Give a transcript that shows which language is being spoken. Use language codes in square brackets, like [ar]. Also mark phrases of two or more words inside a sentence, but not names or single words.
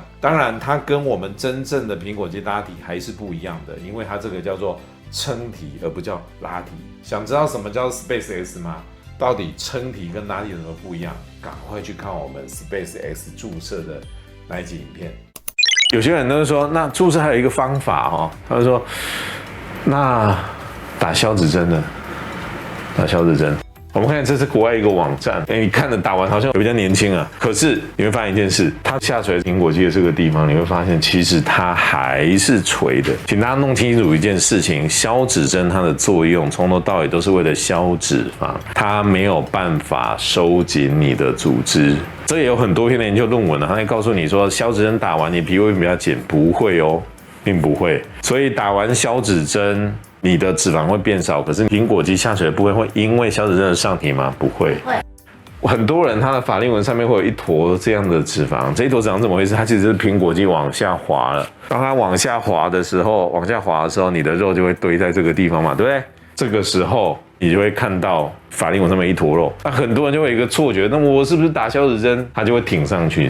[zh] 當然，它跟我們真正的蘋果肌拉提還是不一樣的，因為它這個叫做撐提，而不叫拉提。想知道什麼叫 SpaceX 嗎？到底撐提跟拉提有什麼不一樣？趕快去看我們 SpaceX 注射的那一集影片。有些人都說，那注射還有一個方法哦，他就說，那打消脂針呢？打消脂針。我們看這是國外一個網站，你看着打完好像比較年輕啊，可是你會發現一件事，它下垂蘋果肌的這個地方，你會發現其實它還是垂的。請大家弄清楚一件事情，消脂針它的作用從頭到尾都是為了消脂肪，它沒有辦法收緊你的組織。這也有很多篇的研究論文，它會告訴你說，消脂針打完你皮膚會比較緊，不會哦，並不會。所以打完消脂針，你的脂肪會變少，可是蘋果肌下垂的部分會因為消脂針的上提嗎？不會。很多人他的法令紋上面會有一坨這樣的脂肪，這一坨脂肪怎麼回事？它其實是蘋果肌往下滑了。當它往下滑的時候，你的肉就會堆在這個地方嘛，对不对？這個時候你就會看到法令紋上面一坨肉，那很多人就會有一個錯覺，那我是不是打消脂針它就會挺上去？